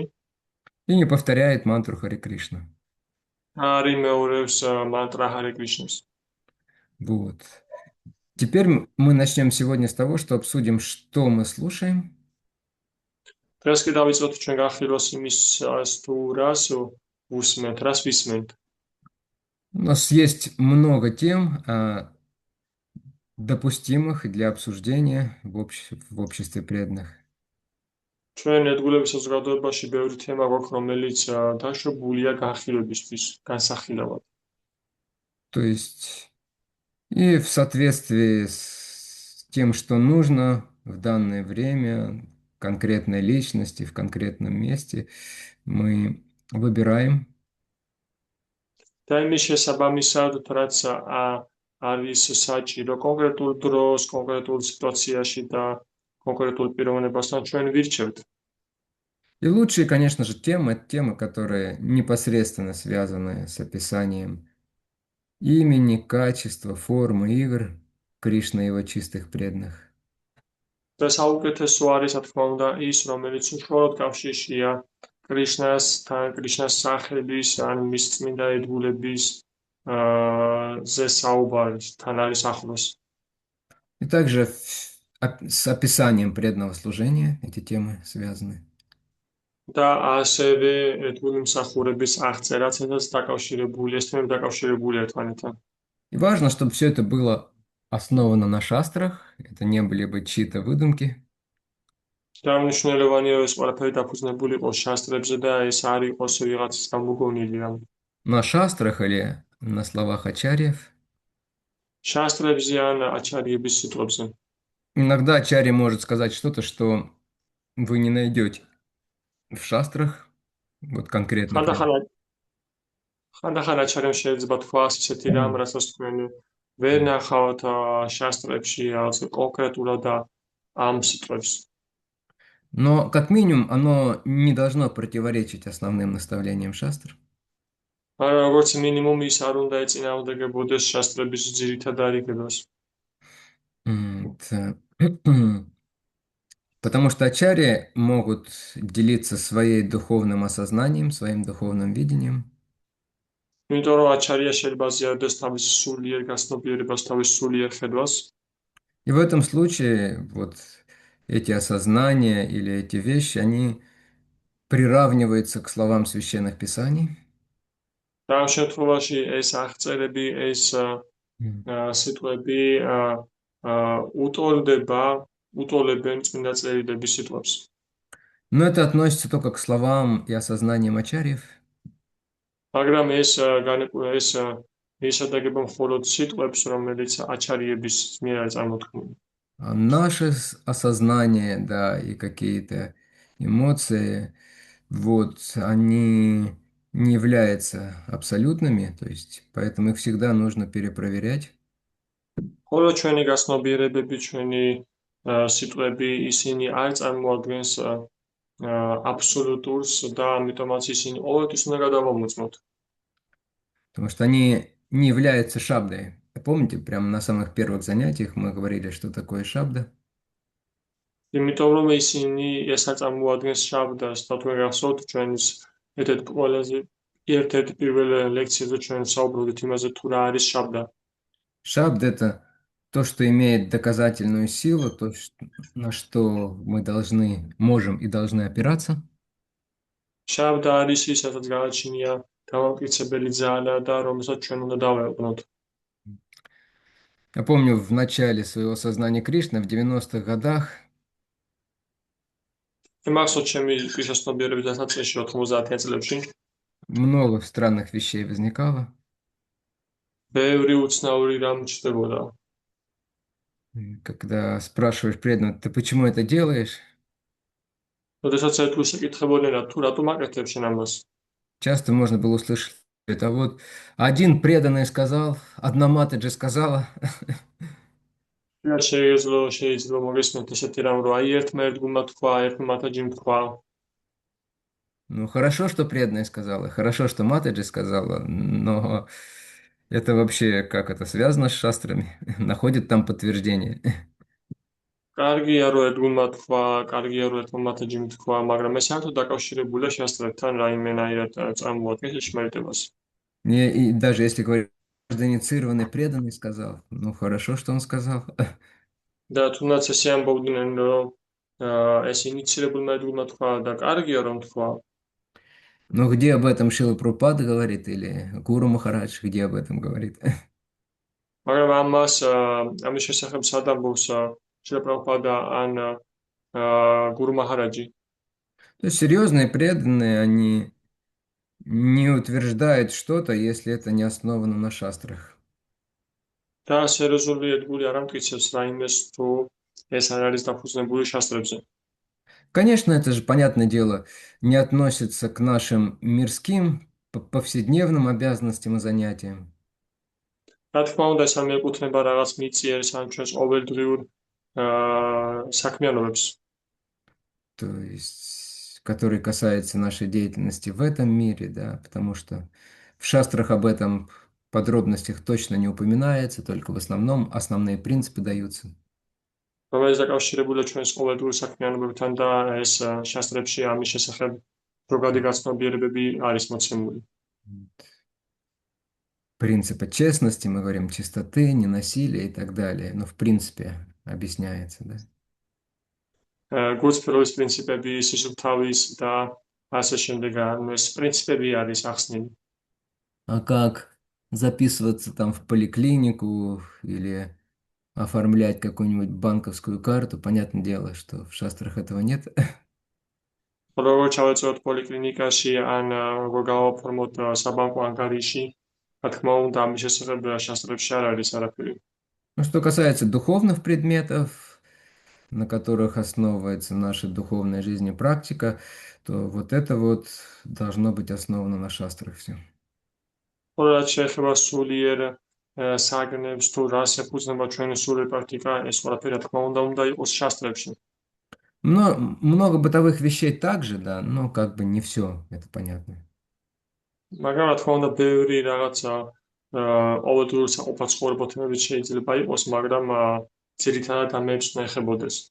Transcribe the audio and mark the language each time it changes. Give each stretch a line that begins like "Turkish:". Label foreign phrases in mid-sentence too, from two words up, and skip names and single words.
Russian: и не повторяет мантру Хари Кришна.
Georgian: და არ იმეორებს мантрა Hare Krishna-ს.
Russian: Вот. Теперь мы начнем сегодня с того, что обсудим, что мы слушаем.
Georgian: დღეს კი დავიწყოთ ჩვენ განხილვას იმის თუ რას უსმენთ, რას ვისმენთ.
Russian: У нас есть много тем, допустимых для обсуждения в обществе преданных.
Georgian: ჩვენ ერთგულების საზოგადოებაში ბევრი თემა გვაქვს, რომელიც დაშვებულია განხილვებისთვის, განსახილავად.
Russian: То есть и в соответствии с тем, что нужно в данное время конкретной личности, в конкретном месте, мы выбираем.
Georgian: და იმის შესაბამისად, რაც არის საჭირო კონკრეტულ დროს, კონკრეტულ სიტუაციაში და კონკრეტულ პიროვნებასთან ჩვენ ვირჩევთ.
Russian: И лучшие, конечно же, темы, это темы, которые непосредственно связаны с описанием имени, качества, формы игр Кришны и его чистых преданных.
Georgian: და საუკეთესო არის, რა თქმა უნდა, ის, რომელიც უშუალოდ კავშირშია კრიშნასთან, კრიშნას სახელის ან მის წმინდა ერთგულების ზე საუბარი, თან არის ახლოს.
Russian: И также с описанием преданного служения эти темы связаны.
Georgian: და ასევე ერთგული მსახურების აღწერაც ესეც დაკავშირებული, ეს თემები დაკავშირებულია ერთმანეთთან.
Russian: И важно, чтобы все это было основано на шастрах, это не были бы чьи-то выдумки.
Georgian: და მნიშვნელოვანია ეს ყველაფერი დაფუძნებული იყოს შასტრებზე და ეს არ იყოს ვიღაცის გამოგონილი რამე.
Russian: На шастрах или на словах ачарьев.
Georgian: შასტრებზე ან აჩარიების სიტყვებზე.
Russian: Иногда ачарья может сказать что-то, что вы не найдете в шастрах, вот конкретно.
Georgian: ხანდახან აჩარემ შეიძლება თქვას ისეთი რამ, რასაც თქვენ ვერ ნახავთ შასტრებში, რაღაც კონკრეტულად ამ სიტყვებს.
Russian: Но, как минимум, оно не должно противоречить основным наставлениям шастр.
Georgian: მაგრამ როგორც მინიმუმ ის არ უნდა ეწინააღმდეგებოდეს შასტრების ძირითად არიგებას.
Russian: Потому что ачарьи могут делиться своим духовным осознанием, своим духовным видением.
Georgian: იმიტომ რომ აჩარია შეიძლება ზიარდეს თავის სულიერ გასნობიერებას, თავის სულიერ ხედვას.
Russian: И в этом случае вот эти осознания или эти вещи, они приравниваются к словам священных писаний.
Georgian: და ამ შემთხვევაში ეს აღწერები, ეს სიტყვები უტოლებენ წმინდა წერილების სიტყვებს.
Russian: Но это относится только к словам и осознаниям ачарьев.
Georgian: მაგრამ ეს ესადაგება მხოლოდ სიტყვებს, რომელიც აჩარიების მიერ არის წარმოთქმული.
Russian: А наше осознание, да, и какие-то эмоции, вот, они не являются абсолютными, то есть, поэтому их всегда нужно перепроверять.
Georgian: ხოლო ჩვენი გასნობიერებები, ჩვენი სიტყვები, ისინი არ წარმოადგენს აბსოლუტურს და ამიტომაც ისინი ყოველთვის უნდა გადავამოწმოთ.
Russian: Потому что они не являются шабдой. Помните, прямо на самых первых занятиях мы говорили, что такое шабда?
Georgian: იმიტომ რომ ისინი ეს არ წარმოადგენს შაბდას, და თქვენ გახსოვთ ჩვენს ერთ-ერთ პირველ ლექციაზე ჩვენ საუბრობდით იმაზე, თუ რა არის შაბდა.
Russian: Шабда – это то, что имеет доказательную силу, то, на что мы можем и должны опираться.
Georgian: შაბდა არის ის, რასაც გააჩნია დამამტკიცებელი ძალა და რომელსაც ჩვენ უნდა დავეყნოთ.
Russian: Я помню, в начале своего сознания Кришны, в 90-х годах,
Georgian: მახსოვს ჩემი ქრისტიანობის დასაწყისში 90-იან წლებში
Russian: много странных вещей возникало.
Georgian: ბევრი უცნაური რამ ჩნდებოდა.
Russian: Когда спрашиваешь преданного, ты почему это делаешь?
Georgian: როდესაც ერთგულს ეკითხებოდნენ, თუ რატომ აკეთებ შენ ამას?
Russian: Часто можно было услышать это вот один преданный сказал, одна Матаджи сказала.
Georgian: შეიძლება მოგესმოთ ესეთი რამ, რომ აი ერთმა ერთგულმა თქვა, ერთმა მათაჯიმ თქვა.
Russian: Ну, хорошо, что преданная сказала, хорошо, что Матаджи сказала, но это вообще как это связано с шастрами? Находит там подтверждение.
Georgian: კარგია რომ ერთგულმა თქვა, კარგია რომ ერთმა მათაჯიმ თქვა, მაგრამ ეს საერთოდ დაკავშირებულია შესწრებთან რაიმენაირად წარმოადგენს შმერიტებას.
Russian: И даже если говорить, инициированный преданный сказал, ну хорошо, что он сказал.
Georgian: და თუნდაც ესე ამბობდნენ რომ ეს ინიცირებულმა ერთგულმა თქვა და კარგია რომ თქვა,
Russian: Но где об этом Шила Прабхупада говорит или Гуру Махарадж, где об этом говорит?
Georgian: მაგრამ ამის შესახებ სად ამბობს შრila პრაბჰუპადა ან გურუ მაჰარაჯი?
Russian: То есть серьезные преданные, они не утверждают что-то, если это не основано на шастрах.
Georgian: და სერიოზული ერთგული არ ამტკიცებს რაიმეს თუ ეს არ არის დაფუძნებული შასტრებზე.
Russian: Конечно, это же, понятное дело, не относится к нашим мирским, повседневным обязанностям и занятиям.
Georgian: რა თქმა უნდა, ეს არ მიეკუთვნება რაღაც მიწიერს ან ჩვენს ყოველდღიურ საქმიანობებს.
Russian: То есть, который касается нашей деятельности в этом мире, да, потому что в шастрах об этом подробностях точно не упоминается, только в основном основные принципы даются.
Georgian: რომელიც დაკავშირებულია ჩვენს ყოველდღიურ საქმიანობებთან და ეს შასტრებში ამის შესახებ ზოგადი გაცნობიერებები არის მოცემული.
Russian: Принципы честности, мы говорим, чистоты, ненасилия и так далее. Но в принципе объясняется, да.
Georgian: გულწრფელობის პრინციპები, სისუფთავის და ასე შემდეგ, ეს პრინციპები არის ახსნილი.
Russian: А как записываться там в поликлинику или оформлять какую-нибудь банковскую карту, понятное дело, что в шастрах этого нет.
Georgian: როგორ ჩავეწევოთ პოლიკლინიკაში ან როგორ გავაფორმოთ საბანკო ანგარიში, რა თქმა უნდა, ამის შესახებ შასტრებში არ არის არაფერი.
Russian: Ну, что касается духовных предметов, на которых основывается наша духовная жизнь и практика, то вот это вот должно быть основано на шастрах все.
Georgian: რაც შეეხება სულიერ საგნებს თუ რას ეფუძნება ჩვენი სულიერ პრაქტიკა, ეს ყველაფერი რა თქმა უნდა იყოს შასტრებში.
Russian: Но много бытовых вещей также, да, но как бы не все, это понятно.
Georgian: მაგრამ რა თქმა უნდა, ბევრი რაღაცა ყოველდღიურ საყოფაცხოვრებო ცხოვრებათმებით შეიძლება იყოს, მაგრამ ძირითადად ამებს უნდა ეხებოდეს.